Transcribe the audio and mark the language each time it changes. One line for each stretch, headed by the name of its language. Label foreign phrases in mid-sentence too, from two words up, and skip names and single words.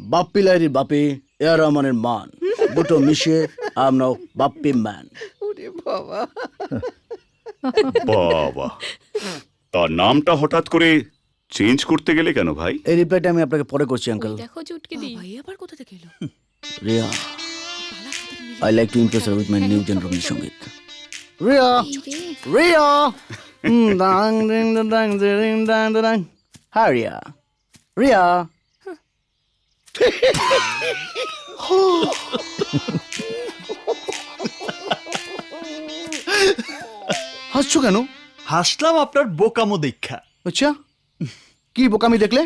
Bangla: বাপ্পি লাইরি বাপি এ আর রহমানের মান দুটো মিশিয়ে আমরা বাপ্পি ম্যান। বাবা, তার নামটা হঠাৎ করে চেঞ্জ করতে গেলে কেন ভাই? এই রিপ্লাইটা আমি আপনাকে পরে করছি আঙ্কেল। দেখো চুটকে দি ভাই আবার কোথা থেকে এলো? রিয়া,
English: I like to impress her with my new generation সঙ্গীত। রিয়া, রিয়া, dang ding dang ding dang dang।
Bangla: Hi রিয়া, রিয়া। হাসছো কেন? হাসলাম আপনার বোকামো দেখা। আচ্ছা, কি বোকামি দেখলে?